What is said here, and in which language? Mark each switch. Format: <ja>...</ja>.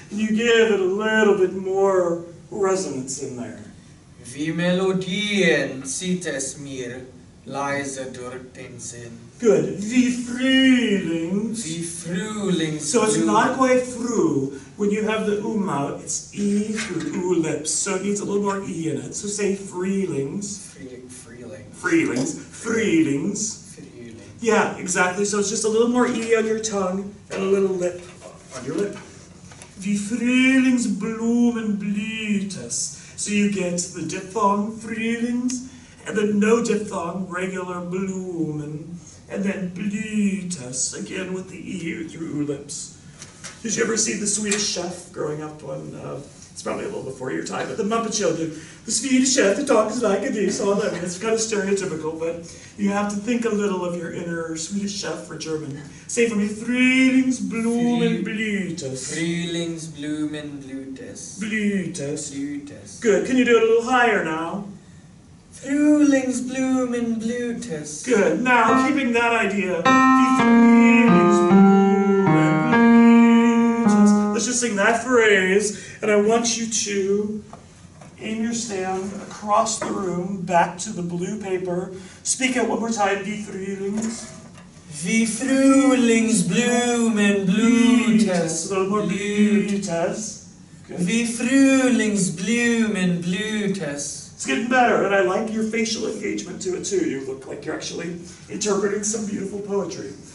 <en>And you give it a little bit more resonance in there.</en> <de>Wie Melodien zieht es mir leise durch den Sinn.</de> <en>Good.</en> <de>Wie Frühlings. Wie Frühlings.</de> <en>So it's not quite fru. When you have the out, it's E through U lips. So it needs a little more E in it. So say Freelings.</en> <de>Freeling. Freelings. Freelings. Freeling.</de> <en>Yeah, exactly. So it's just a little more E on your tongue and a little lip on your lip.</en> <de>Wie Frühlingsblumen blüht es.</de> <en>So you get the diphthong, Frühlings, and then no diphthong, regular Blumen, and then blüht es, again with the E through lips. Did you ever see The Swedish Chef growing up on, it's probably a little before your time, but the Muppet Show did, the Swedish Chef that talks like this, all that. I mean, it's kind of stereotypical, but you have to think a little of your inner Swedish Chef for German. Say for me,</en> <de>Frühlingsblumen blüht es. Frühlingsblumen blüht es. Blüht es. Blüht es.</de> <en>Good. Can you do it a little higher now?</en> <de>Frühlingsblumen blüht es.</de> <en>Good. Now, keeping that idea,</en> <de>die Frühlingsblumen blüht es.</de> <en>Let's just sing that phrase, and I want you to aim your stand across the room, back to the blue paper. Speak it one more time,</en> <de>die Frühlings. Wie Frühlingsblumen blüht es.</de> <en>A little more</en> <de>blüht es.</de> <en>Good.</en> <de>Wie Frühlingsblumen blüht es.</de> <en>It's getting better, and I like your facial engagement to it too. You look like you're actually interpreting some beautiful poetry.</en>